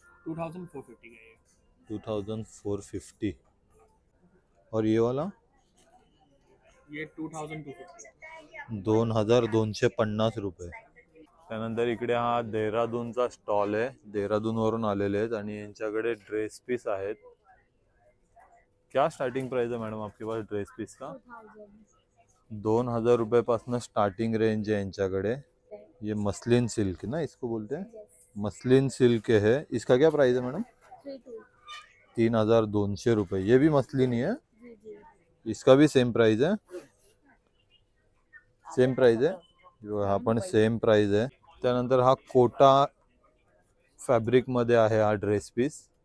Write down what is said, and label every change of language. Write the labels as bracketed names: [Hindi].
[Hindi] 2,450 का है 2,450. और ये वाला ये 2,250 [Marathi] 2,250 रुपये. त्यानंतर इकडे हा देहरादूनचा स्टॉल आहे, देहरादून वरून आलेले आहेत आणि यांच्याकडे ड्रेस पीस आहेत. [Hindi] क्या स्टार्टिंग प्राइस है मैडम आपके पास ड्रेस पीस का? [Marathi] 2,000 रुपये पासून स्टार्टिंग रेंज है यांच्याकडे. [Hindi] ये मसलिन सिल्क ना इसको बोलते हैं, मसलिन सिल्क है. इसका क्या प्राइस है मैडम? 3,200 रुपये. ये भी मसलिन ही है, इसका भी सेम प्राइस है. सेम प्राइस है, [Marathi] हा पण सेम प्राइस आहे. त्यानंतर हा कोटा फॅब्रिक मध्ये आहे हा ड्रेस पीस.